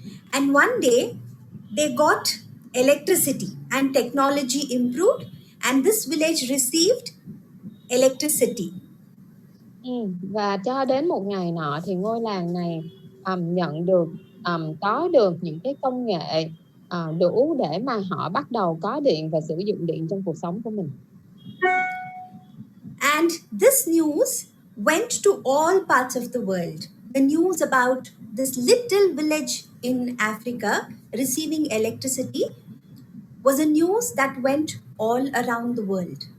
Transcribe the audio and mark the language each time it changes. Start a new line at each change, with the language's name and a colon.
English: And one day, they got electricity and technology improved, and this village received electricity.
Vietnamese: Và cho đến một ngày nọ thì ngôi làng này nhận được có được những cái công nghệ đủ để mà họ bắt đầu có điện và sử dụng điện trong cuộc sống của mình.
English: And this news went to all parts of the world. The news about this little village in Africa receiving electricity was a news that went all around the world.